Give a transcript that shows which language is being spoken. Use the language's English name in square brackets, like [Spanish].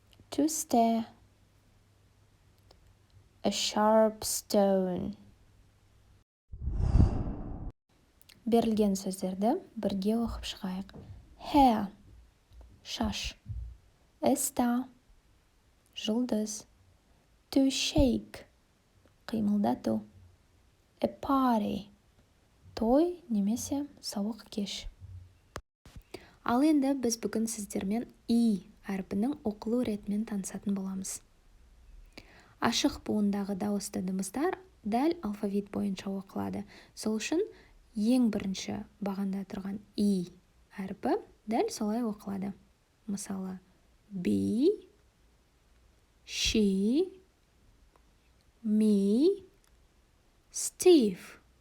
[English] To stare. A sharp stone. [Kazakh] Берілген сөздерді бірге оқып шығайық. [English] Hair, [Kazakh] шаш. [English] A star, [Kazakh] жұлдыз. [English] To shake, [Kazakh] қимылдату. [English] A party, [Kazakh] той немесе сауық кеш. Ал енді біз бүгін сіздермен и әрпінің оқылу ретімен танысатын боламыз. Ашық буындағы дауысты дыбыстар дәл алфавит бойынша оқылады. Сол үшін ең бірінші бағанда тұрған и әрпі дәл солай оқылады. Мысалы, [English] be, she, me, Steve.